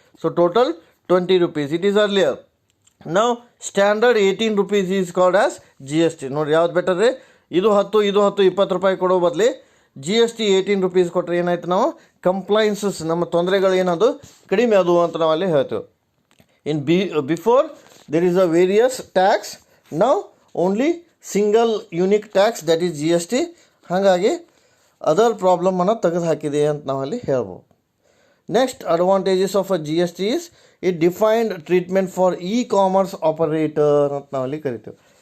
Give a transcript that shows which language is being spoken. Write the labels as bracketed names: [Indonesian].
[English] So total 20 rupees. It is earlier. Now standard 18 rupees is called as GST. [Kannada] ನೋಡಿ ಯಾವ್ದು better ರೀ, ಇದು 10 20 ರೂಪಾಯಿ ಕೊಡೋ ಬದಲಿ GST 18 rupees ಕೊಟ್ಟರೆ ಏನಾಯ್ತು, ನಾವು ಕಂಪ್ಲೈನ್ಸಸ್ ನಮ್ಮ ತೊಂದರೆಗಳು ಏನದು ಕಡಿಮೆ ಅದು ಅಂತ ನಾವು ಅಲ್ಲಿ ಹೇಳ್ತೇವೆ. [English] In before there is a various tax, now only single unique tax that is GST. [Kannada] ಹಾಗಾಗಿ ಅದರ್ ಪ್ರಾಬ್ಲಮನ್ನು ತೆಗೆದು ಹಾಕಿದೆ ಅಂತ ನಾವಲ್ಲಿ ಹೇಳ್ಬೋದು. [English] Next advantages of a GST is it defined treatment for e-commerce operator [Kannada] ಅಂತ ನಾವಲ್ಲಿ ಕರಿತೀವಿ.